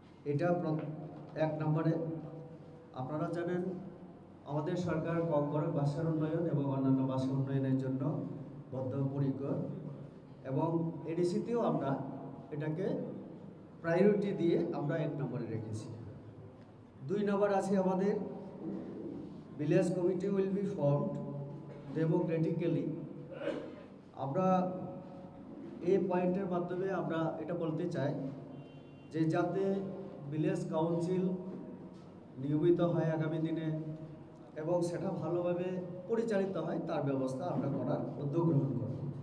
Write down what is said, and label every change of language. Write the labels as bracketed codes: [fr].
[bn] এটা 1 নম্বরে। আপনারা জানেন আমাদের সরকার kokborok ভাষার উন্নয়ন এবং অন্যান্য ভাষা উন্নয়নের জন্য বদ্ধপরিকর এবং এডিসিতেও আমরা এটাকে প্রায়োরিটি দিয়ে আমরা 1 নম্বরে রেখেছি। [en] 2 [bn] নম্বর আছে আমাদের [en] village committee will be formed democratically। [bn] আমরা এই পয়েন্টের মাধ্যমে আমরা এটা বলতে চাই যে যাতে ভিলেজ কাউন্সিল নিয়মিত হয় আগামী দিনে এবং সেটা ভালোভাবে পরিচালিত হয় তার ব্যবস্থা আমরা করার উদ্যোগ গ্রহণ করব।